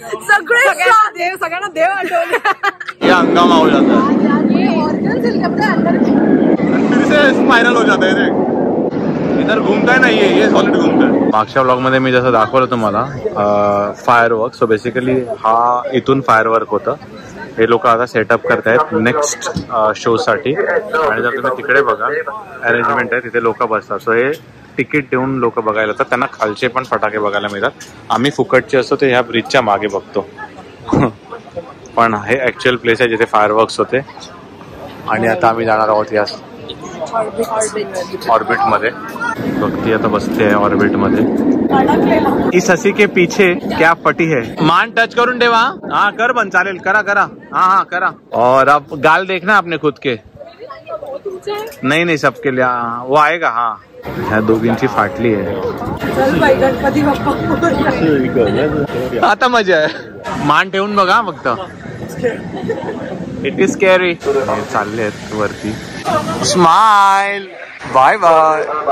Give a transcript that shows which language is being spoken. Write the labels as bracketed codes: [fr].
[mr] सगळे सगळ्यांना देव आठवले. [hi] ये हंगामा हो जाता है. फिर से स्पायरल हो जाता है. इधर घूमता नहीं है, ये सॉलिड घूमता है. [mr] मागच्या ब्लॉग मध्ये मी जसं दाखवलं तुम्हाला फायरवर्क. सो बेसिकली हा इथून फायरवर्क होतं. हे लोक आता सेटअप करतायत नेक्स्ट शो साठी. आणि जर तुम्ही तिकडे बघा, अरेंजमेंट आहे, तिथे लोक बसतात. सो हे तिकीट देऊन लोक बघायला येतात. त्यांना खालचे पण फटाके बघायला मिळतात. आम्ही फुकटचे असतो ते ह्या ब्रिजच्या मागे बघतो. पण हे ऍक्च्युअल प्लेस आहे जिथे फायरवर्क्स होते. आणि आता आम्ही जाणार आहोत या ऑर्बिट मध्ये. भक्ती आता बसते आहे ऑर्बिट मध्ये. [hi] इस हसी के पीछे क्या फटी है? [mr] मान टच करून ठेवा. [hi] हाँ कर बन, [mr] चालेल, करा करा. हाँ करा. [hi] और अब गाल देखना आपने खुद के. नहीं सबके लिए. वो आएगा. [mr] हाँ, ह्या दोघींची फाटली आहे. चल बाई, गणपती बाप्पा. आता मजा आहे. मान ठेवून बघा फक्त. [en] It is scary. [mr] चालले आहेत वरती. स्माइल. Bye bye.